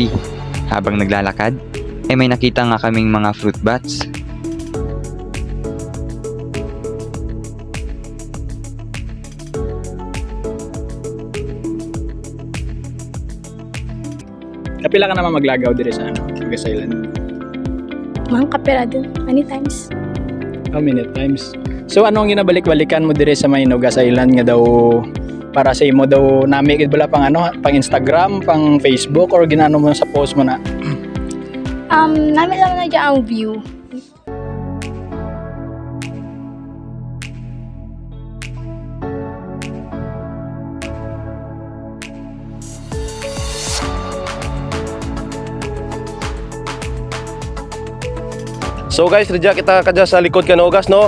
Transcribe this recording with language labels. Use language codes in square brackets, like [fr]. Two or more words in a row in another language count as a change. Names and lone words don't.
[tl] Habang naglalakad, ay may nakita nga kaming mga fruit bats. [hil] Kapila ka naman maglagaw dire sa Nogas Island? Mga kapera din, [en] many times. How many times? [hil] So ano ang ginabalik-balikan mo dire sa may Nogas Island nga daw para sa imo daw nami gid bala pang pang Instagram, pang Facebook or ginano mo sa post mo na? Namin lang na dyan ang view. So guys, radya kita kadya sa likod ka Nogas, no?